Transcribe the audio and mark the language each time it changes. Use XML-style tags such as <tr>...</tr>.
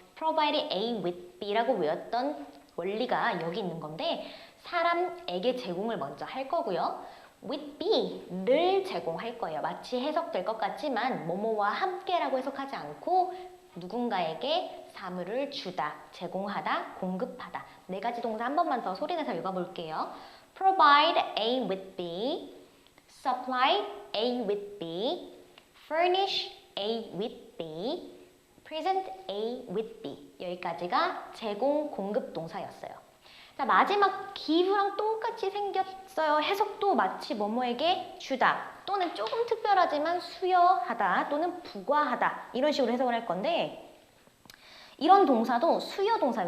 <en>provide A with B</en> <ko>라고 외웠던 원리가 여기 있는 건데 사람에게 제공을 먼저 할 거고요. with B를 제공할 거예요. 마치 해석될 것 같지만 뭐뭐와 함께라고 해석하지 않고 누군가에게 사물을 주다, 제공하다, 공급하다. 네 가지 동사 한 번만 더 소리내서 읽어볼게요.</ko> <en>provide A with B, supply A with B, furnish A with B, present A with B.</en> <ko>여기까지가 제공, 공급 동사였어요. 자, 마지막 give랑 똑같이 생겼어요. 해석도 마치 뭐뭐에게 주다 또는 조금 특별하지만 수여하다 또는 부과하다 이런 식으로 해석을 할 건데 이런 동사도 수여 동사.</ko>